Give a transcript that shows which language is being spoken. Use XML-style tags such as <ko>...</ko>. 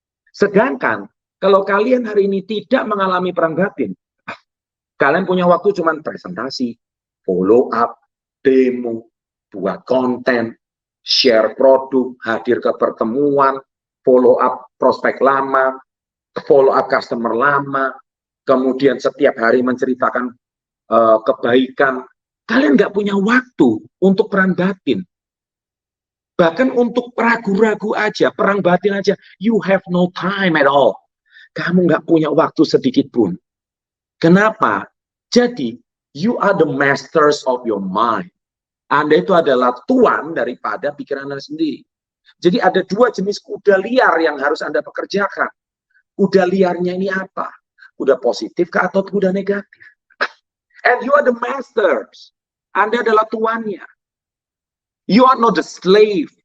<id>Sedangkan kalau kalian hari ini tidak mengalami perang batin, kalian punya waktu cuma presentasi, follow up, demo, buat konten, share produk, hadir ke pertemuan, follow up prospek lama, follow up customer lama, kemudian setiap hari menceritakan kebaikan. Kalian nggak punya waktu untuk perang batin. Bahkan untuk ragu-ragu aja, perang batin aja,</id> <en>you have no time at all.</en> <id>Kamu nggak punya waktu sedikit pun. Kenapa? Jadi,</id> <en>you are the masters of your mind.</en> <id>Anda itu adalah tuan daripada pikiran Anda sendiri. Jadi ada dua jenis kuda liar yang harus Anda pekerjakan. Kuda liarnya ini apa? Kuda positif kah atau kuda negatif?</id> <en>And you are the masters.</en> <id>Anda adalah tuannya.</id> <en>You are not the slave.</en>